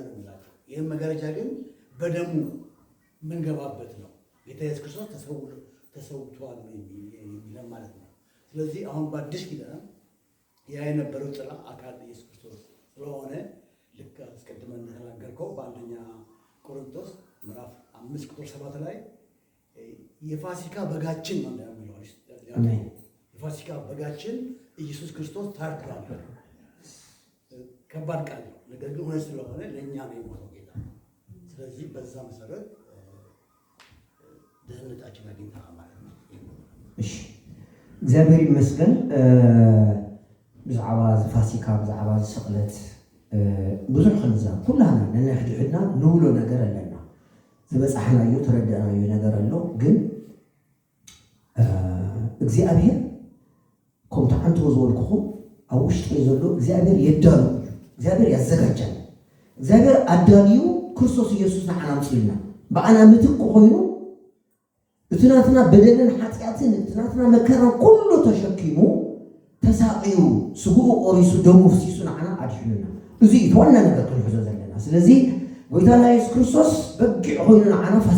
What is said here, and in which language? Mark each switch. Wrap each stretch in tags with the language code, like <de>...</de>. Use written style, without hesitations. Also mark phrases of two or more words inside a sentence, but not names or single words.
<am>ነው የሚላቸው። ይህም መጋረጃ ግን በደሙ የምንገባበት ነው። ጌታ ኢየሱስ ክርስቶስ ተሰውቷል የሚለን ማለት ነው። ስለዚህ አሁን በአዲስ ኪዳን ያ የነበረው ጥላ አካል ኢየሱስ ክርስቶስ ስለሆነ ልክ አስቀድመን እንደተናገርከው በአንደኛ ቆሮንቶስ ምዕራፍ 5 ቁጥር 7 ላይ የፋሲካ በጋችን ነው የሚለው። የፋሲካ በጋችን ኢየሱስ ክርስቶስ ታርዷል። ከባድ ቃል ነው፣ ነገር ግን እውነት ስለሆነ ለእኛ ነው የሞተው ጌታ። ስለዚህ በዛ መሰረት ደህንነታችን አግኝተናል ማለት ነው።</am> <ti>እሺ እግዚአብሔር ይመስገን። ብዛዕባ ፋሲካ ብዛዕባ ስቕለት ብዙሕ ክንዛብ ኩላና ነንሕድሕድና ንብሎ ነገር ኣለና። ዝበፃሕናዮ ተረዳእናዮ ነገር ኣሎ። ግን እግዚአብሔር ከምቲ ሓንቲ ዝበልኩኹም ኣብ ውሽጢ ዘሎ እግዚአብሔር የዳሉ እዩ።</ti> <am>እግዚአብሔር ያዘጋጃል።</am> <ti>እግዚአብሔር ኣዳልዩ ክርስቶስ ኢየሱስ ንዓና ምፅልና ብኣና ምትክ ኮይኑ እትናትና በደልን ኃጢአትን እትናትና መከራን ኩሉ ተሸኪሙ ተሳቂዩ ስጉኡ ቆሪሱ ደሙ ፍሲሱ ንዓና ኣድሕኑና። እዚ ዋና ነገር ክንሕዞ ዘለና። ስለዚ ጎይታና ኢየሱስ ክርስቶስ በጊዕ ኮይኑ ንዓና</ti>